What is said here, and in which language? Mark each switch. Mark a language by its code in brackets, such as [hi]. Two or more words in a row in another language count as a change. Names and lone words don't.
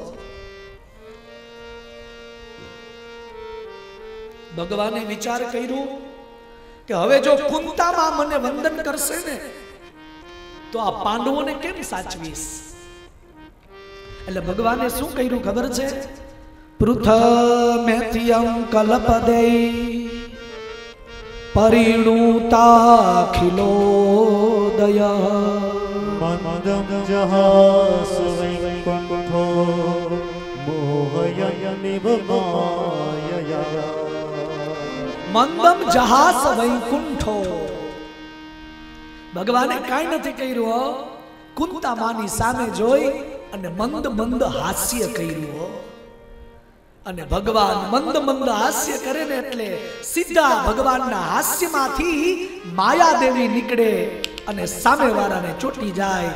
[gu] ભગવાને વિચાર કર્યો કે હવે જો કુંતામાં મને વંદન કરશે ને તો આ પાંડવોને કેમ સાચવીશ. એટલે ભગવાને શું કર્યું ખબર છે? [sa] पृथमेत्यं कल्पदे परिणुताखिलोदय मंदं जहास वैकुंठो मोहयनिव मायया। मंदम जहास वैकुंठो. [gu] ભગવાને કાંઈ નથી કર્યું. કુંતા માની સામે જોઈ અને મંદ મંદ હાસ્ય કર્યું. અને ભગવાન મંદ મંદ હાસ્ય કરે ને એટલે સીધા ભગવાનના હાસ્યમાંથી માયાદેવી નીકળે અને સામેવાળાને ચોટી જાય.